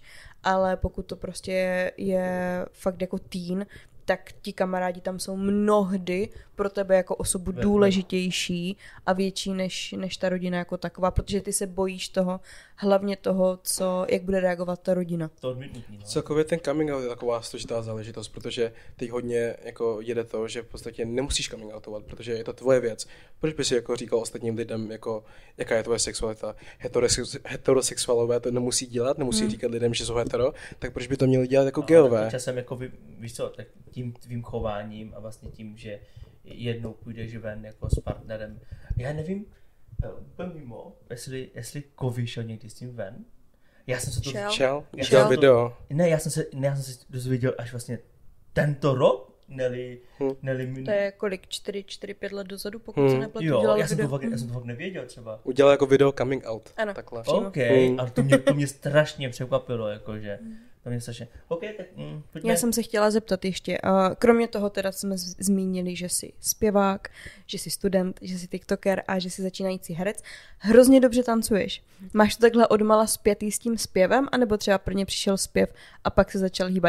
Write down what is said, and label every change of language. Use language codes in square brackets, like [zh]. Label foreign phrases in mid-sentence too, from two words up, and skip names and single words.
[cs] Ale pokud to prostě je fakt jako teen, tak ti kamarádi tam jsou mnohdy pro tebe jako osobu důležitější a větší než ta rodina jako taková, protože ty se bojíš toho, hlavně toho, jak bude reagovat ta rodina. To odmítnutí, no. Celkově ten [en] coming out [cs] je taková složitá záležitost, protože teď hodně jako jede to, že v podstatě nemusíš coming outovat, protože je to tvoje věc. Proč bys si jako říkal ostatním lidem, jako, jaká je tvoje sexualita? Heterosexuálové to nemusí dělat, nemusí říkat lidem, že jsou hetero, tak proč by to měli dělat jako geové? Časem jako víš co, tak tím tvým chováním a vlastně tím, že jednou půjdeš ven jako s partnerem. Já nevím, úplně mimo, jestli Kovy šel někdy s tím ven. Já jsem se to... Šel video. Já jsem se dozvěděl až vlastně tento rok, Nelly to je kolik? 4-5 let dozadu, pokud se nepletu. Jo, já jsem to fakt nevěděl třeba. Udělal jako video [en] coming out. [cs] Ano, takhle. OK, ale to mě strašně překvapilo, jakože. To mě strašně. OK, tak pojďme. Já jsem se chtěla zeptat ještě, kromě toho teda jsme zmínili, že jsi zpěvák, že jsi student, že jsi tiktoker a že jsi začínající herec. Hrozně dobře tancuješ. Máš to takhle odmala zpětý s tím zpěvem, anebo třeba prvně přišel zpěv a pak se začal hýbat?